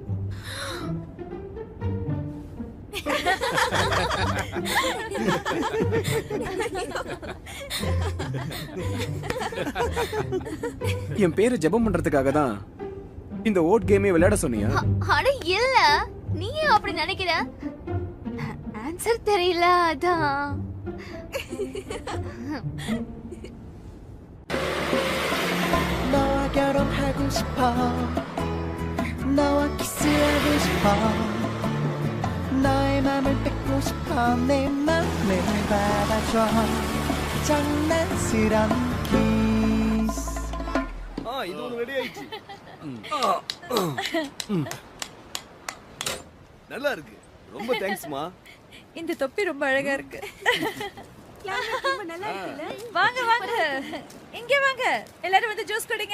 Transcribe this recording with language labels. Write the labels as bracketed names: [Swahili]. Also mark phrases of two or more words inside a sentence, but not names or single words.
[Tamil] என் பேரை ஜெபம் பண்றதுக்காக தான் இந்த [English] word game [Tamil] விளையாட சொன்னியா? அட இல்ல, நீ அப்படி நினைக்கிற. ஆன்சர் தெரியல அதான். [Korean] 너와 결혼하고 싶어. 너와 키스하고 싶어. 너의 맘을 뺏고 싶어. 내 맘을 받아줘. 장난스러운 kiss. [Tamil] இது ஒன்று ரெடி ஆயிடுச்சு. நல்லா இருக்கு. ரொம்ப தேங்க்ஸ்மா. இந்த தொப்பி ரொம்ப அழகா இருக்கு. வாங்க வாங்க, இங்க வாங்க, எல்லாரும் வந்து ஜூஸ் குடிங்க.